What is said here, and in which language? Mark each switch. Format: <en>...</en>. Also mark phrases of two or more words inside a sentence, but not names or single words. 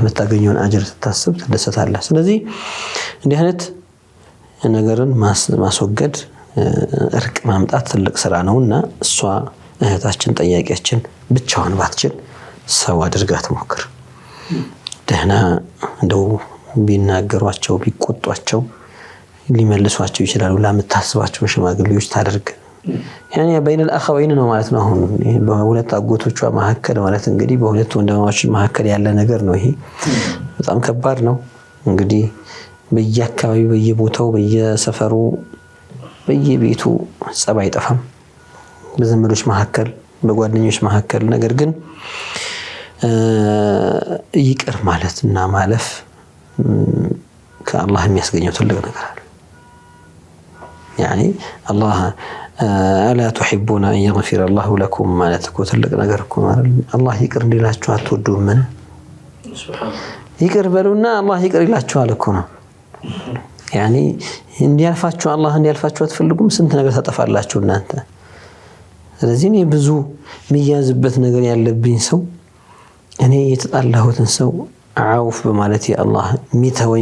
<am>መታገኘውን አጅር ስታስብ ትደሰታለህ ስለዚህ እንዲህ አይነት ነገርን ማስወገድ እርቅ ማምጣት ትልቅ ስራ ነውና እሷ እህታችን ጠያቂያችን ብቻዋን ባትችል ሰው አድርጋት ሞክር ደህና እንደው ቢናገሯቸው ቢቆጧቸው ሊመልሷቸው ይችላሉ ለምታስባቸው ሽማግሌዎች ታደርግ</am> <ar>يعني بين الاخوين</ar> <am>ነው ማለት ነው አሁን በሁለት አጎቶቿ መሐከል ማለት እንግዲህ በሁለት ወንድማማቾች መሐከል ያለ ነገር ነው ይሄ በጣም ከባድ ነው እንግዲህ በየአካባቢው በየቦታው በየሰፈሩ በየቤቱ ጸብ አይጠፋም በዘመዶች መሐከል በጓደኞች መሐከል ነገር ግን ይቅር ማለትና ማለፍ ከአላህ የሚያስገኘው ትልቅ ነገር አለ</am> <ar>يعني الله الا تحبون ان يغفر الله لكم مالتكم</ar> <am>ትልቅ ነገር እኮ ማለት አላህ ይቅር እንዲላችሁ አትወዱም ምን ሱብሃን ይቅር በሉና አላህ ይቅር ይላችኋል እኮ ነው يعني እንዲያልፋችሁ አላህ እንዲያልፋችሁ አትፈልጉም ስንት ነገር ተጠፋላችሁ እናንተ ስለዚህ ነው ብዙ የሚያዝበት ነገር ያለብኝ ሰው እኔ የተጣላሁትን ሰው አውፍ በማለት ያአላህ ሚተወኝ</am>